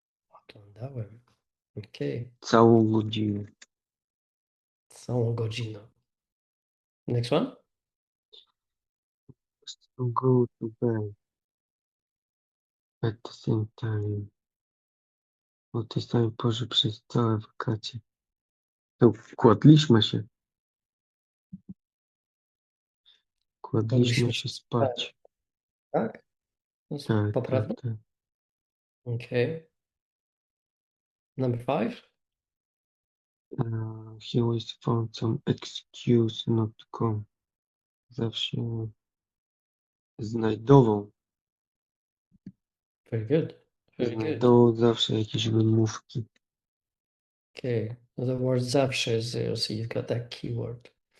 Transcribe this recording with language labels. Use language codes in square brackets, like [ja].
[pl] Oglądałem. Okay, całą godzinę. całą godzinę. [en] Next one. To go to bed at the same time. [pl] O tej samej porze przez całe wakacje. To kładliśmy się. Kładliśmy Kładliśmy się się spać. spać. Tak? To jest Tak, tak, poprawne? tak. [en] Okay. Number 5. He always found some excuse not to come. [pl] Zawsze znajdował. [en] Very good. Very good. [pl] Znajdował zawsze jakieś wymówki. [en] Okay. The word zawsze is there, so you've got that keyword.